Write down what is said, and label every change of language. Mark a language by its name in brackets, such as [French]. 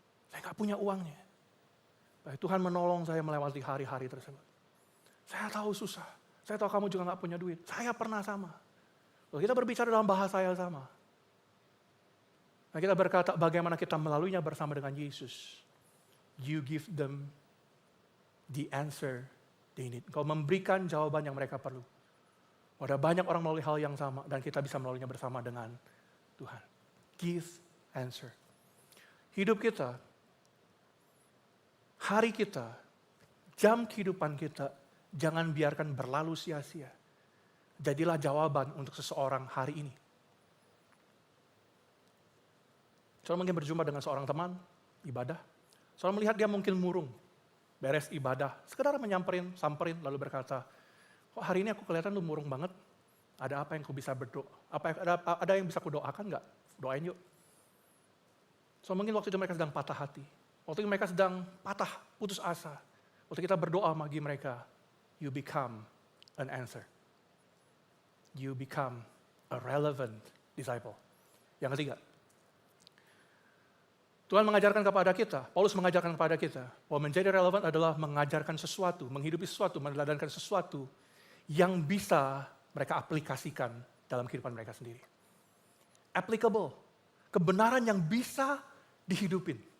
[Indonesian] Saya nggak punya uangnya. Baik, Tuhan menolong saya melewati hari-hari tersebut. Saya tahu susah. Saya tahu kamu juga nggak punya duit. Saya pernah sama. Lalu kita berbicara dalam bahasa yang sama. Nah, kita berkata bagaimana kita melaluinya bersama dengan Yesus. [English] You give them the answer they need. [Indonesian] Kau memberikan jawaban yang mereka perlu. Ada banyak orang melalui hal yang sama dan kita bisa melaluinya bersama dengan Tuhan. [English] Give answer. [Indonesian] Hidup kita, hari kita, jam kehidupan kita, jangan biarkan berlalu sia-sia. Jadilah jawaban untuk seseorang hari ini. Saudara mungkin berjumpa dengan seorang teman, ibadah. Saudara melihat dia mungkin murung, beres ibadah. Sekedar samperin, lalu berkata, kok hari ini aku kelihatan lu murung banget? Ada apa yang aku bisa berdoa? Ada yang bisa aku doakan nggak? Doain yuk. So mungkin waktu itu mereka sedang patah hati. Waktu itu mereka sedang putus asa. Waktu kita berdoa bagi mereka, [English] you become an answer. You become a relevant disciple. [Indonesian] Yang ketiga, Tuhan mengajarkan kepada kita, Paulus mengajarkan kepada kita, bahwa menjadi relevan adalah mengajarkan sesuatu, menghidupi sesuatu, meneladankan sesuatu yang bisa mereka aplikasikan dalam kehidupan mereka sendiri. Applicable, kebenaran yang bisa dihidupin.